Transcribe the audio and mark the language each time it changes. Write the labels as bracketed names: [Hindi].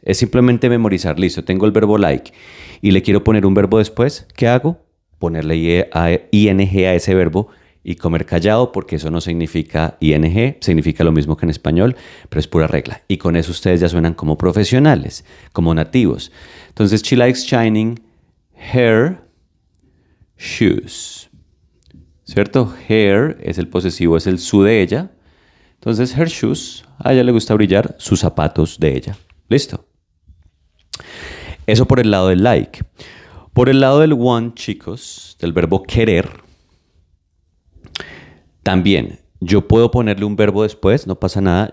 [Spanish] Es simplemente memorizar. Listo, tengo el verbo like y le quiero poner un verbo después. ¿Qué hago? Ponerle ing a ese verbo y comer callado, porque eso no significa ing. Significa lo mismo que en español, pero es pura regla. Y con eso ustedes ya suenan como profesionales, como nativos. [English] Entonces, she likes shining her shoes. [Spanish] ¿Cierto? Her es el posesivo, es el su de ella. Entonces, [English] her shoes, [Spanish] a ella le gusta brillar sus zapatos de ella. Listo. Eso por el lado del like. Por el lado del want, chicos, del verbo querer, también yo puedo ponerle un verbo después, no pasa nada.